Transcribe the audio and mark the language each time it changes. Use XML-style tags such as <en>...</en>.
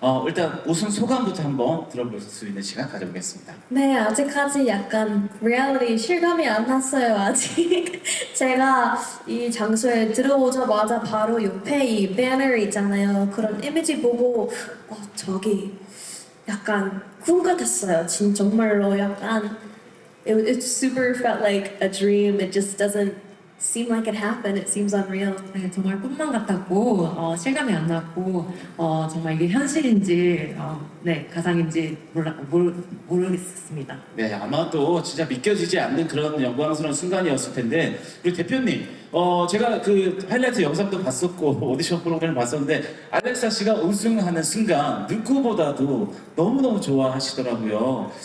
<ko>일단 우승 소감부터 한번 들어볼 수 있는 시간 가져보겠습니다. 네, 아직까지 약간 리얼리티 실감이 안 났어요, 아직. 제가 이 장소에 들어오자마자 바로 옆에 이 배너 있잖아요. 그런 이미지 보고 저기 약간 꿈 같았어요. 정말로 약간</ko> <en>It super felt like a dream. It just doesn't seem like it happened. It seems unreal.</en> <ko>네, 정말 꿈만 같았고 실감이 안 났고 정말 이게 현실인지 네, 가상인지 모르겠습니다. 네, 아마도 진짜 믿겨지지 않는 그런 영광스러운 순간이었을 텐데 우리 대표님, 제가 그 하이라이트 영상도 봤었고 오디션 프로그램을 봤었는데 알렉사 씨가 우승하는 순간 누구보다도 너무너무 좋아하시더라고요.</ko>